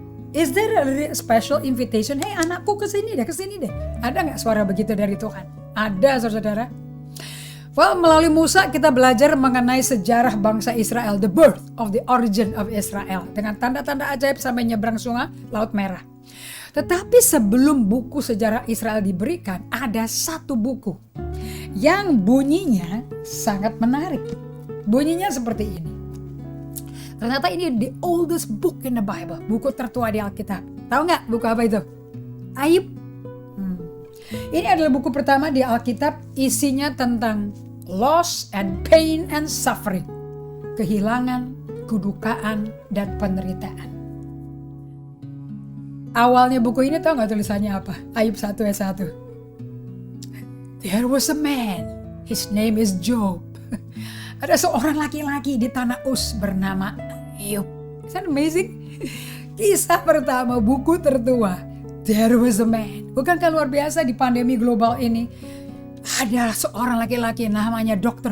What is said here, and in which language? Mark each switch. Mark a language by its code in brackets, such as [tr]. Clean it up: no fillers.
[en] Is there a special invitation? [id] Hey anakku kesini deh. Ada nggak suara begitu dari Tuhan? Ada, saudara-saudara. Well, melalui Musa kita belajar mengenai sejarah bangsa Israel, [en] the birth of the origin of Israel, [id] dengan tanda-tanda ajaib sampai nyebrang sungai Laut Merah. Tetapi sebelum buku sejarah Israel diberikan, ada satu buku yang bunyinya sangat menarik. Bunyinya seperti ini. Ternyata ini [en] the oldest book in the Bible, [id] buku tertua di Alkitab. Tahu nggak buku apa itu? Ayub. Ini adalah buku pertama di Alkitab, isinya tentang [en] loss and pain and suffering. [id] Kehilangan, kedukaan, dan penderitaan. Awalnya buku ini tahu nggak tulisannya apa? Ayub 1 ayat 1. [en] There was a man, his name is Job. [id] Ada seorang laki-laki di tanah Uz bernama Ayub. [en] Isn't that amazing? [id] Kisah pertama, buku tertua. [en] There was a man. [id] Bukankah luar biasa di pandemi global ini? Ada seorang laki-laki namanya Dr.